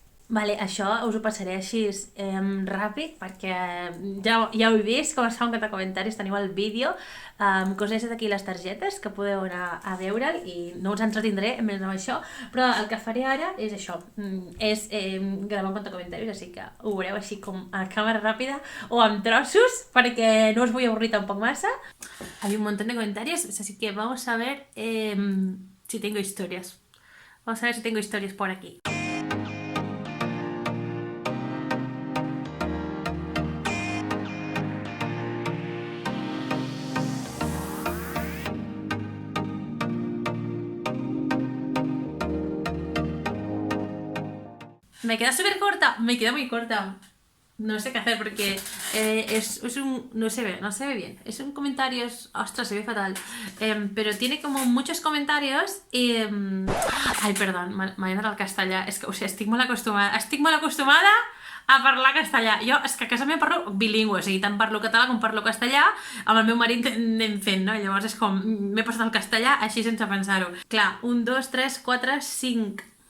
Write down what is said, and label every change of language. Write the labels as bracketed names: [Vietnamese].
[Catalan] Vale, això us ho passaré així ràpid perquè ja ho he vist com es fa un cantar comentaris, teniu el vídeo que us he deixat aquí les targetes que podeu anar a veure'l i no us entretindré més amb això, però el que faré ara és això, és gravar un cantar comentaris, així que ho veureu així com a càmera ràpida o amb trossos perquè no us vull avorrir tampoc massa. [Spanish] Hay un montón de comentarios, así que vamos a ver si tengo historias. Vamos a ver si tengo historias por aquí. Me queda súper corta, me queda muy corta. No sé qué hacer porque es un... No se ve bien. Es un comentario... Ostras, se ve fatal. Pero tiene como muchos comentarios y... [Catalan] Ai, perdón, m'ha anat al castellà. És que, o sigui, estic molt acostumada a parlar castellà. Jo, és que a casa meva parlo bilingüe, o sigui, tant parlo català com parlo castellà. Amb el meu marit anem fent, no? Llavors és com... M'he passat al castellà així sense pensar-ho. Clar, 1, 2, 3, 4, 5...